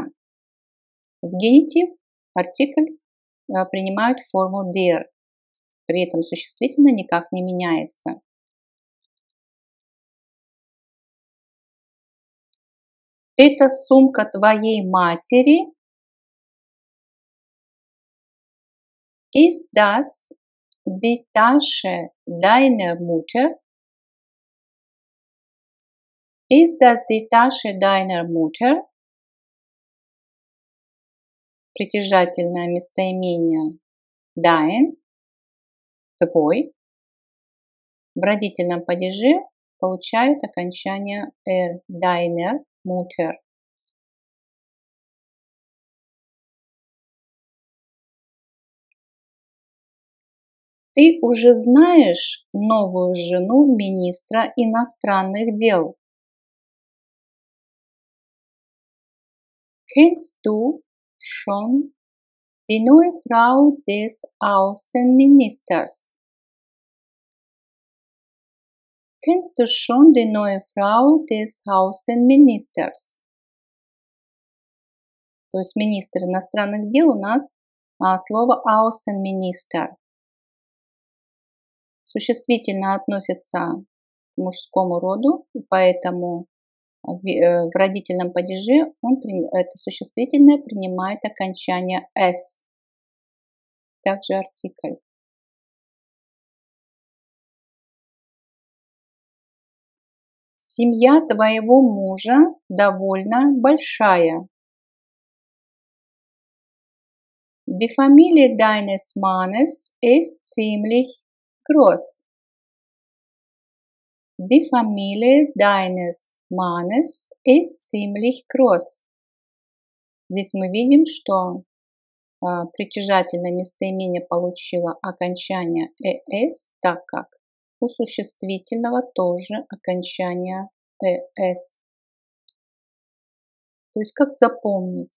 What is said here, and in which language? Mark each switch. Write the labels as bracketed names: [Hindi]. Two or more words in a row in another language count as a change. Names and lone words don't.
[Russian] В генитив артикль принимает форму der. При этом существительное никак не меняется. Это сумка твоей матери. [German] Ist das die Tasche deiner Mutter? Ist das die Tasche deiner Mutter? [Russian] Притяжательное местоимение dein, твой. В родительном падеже получает окончание er, [German] deiner Mutter. [Russian] Ты уже знаешь новую жену министра иностранных дел? [German] Kennst du schon die neue Frau des Außenministers? Kennst du schon die neue Frau des Außenministers? [Russian] То есть министр иностранных дел у нас слово Außenminister. Существительное относится к мужскому роду, поэтому в родительном падеже это существительное принимает окончание «s», также артикль. Семья твоего мужа довольно большая. [German] Die Familie deines Mannes ist ziemlich groß. Die Familie deines Mannes ist ziemlich groß. [Russian] Здесь мы видим, что притяжательное местоимение получило окончание «es», так как у существительного тоже окончание «es». То есть как запомнить?